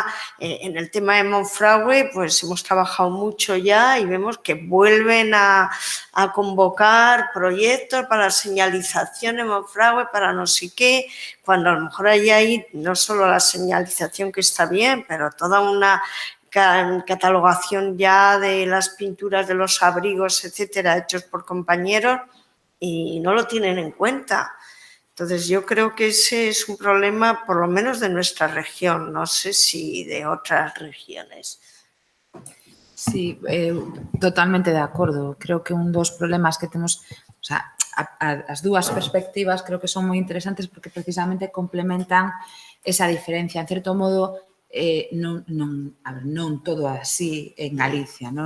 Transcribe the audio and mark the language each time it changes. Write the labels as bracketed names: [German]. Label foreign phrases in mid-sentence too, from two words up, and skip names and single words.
[Spanish] En el tema de Monfragüe, pues hemos trabajado mucho ya y vemos que vuelven a convocar proyectos para la señalización en Monfragüe, para no sé qué, cuando a lo mejor hay no solo la señalización que está bien, pero toda una catalogación ya de las pinturas de los abrigos, etcétera, hechos por compañeros, y no lo tienen en cuenta. Entonces, yo creo que ese es un problema, por lo menos de nuestra región, no sé si de otras regiones. [Galician] Sí, totalmente de acordo. Creo que un dos problemas que temos, [Spanish] o sea, [Galician] as dúas perspectivas creo que son moi interesantes porque precisamente complementan esa diferencia. En certo modo, non todo así en Galicia, non?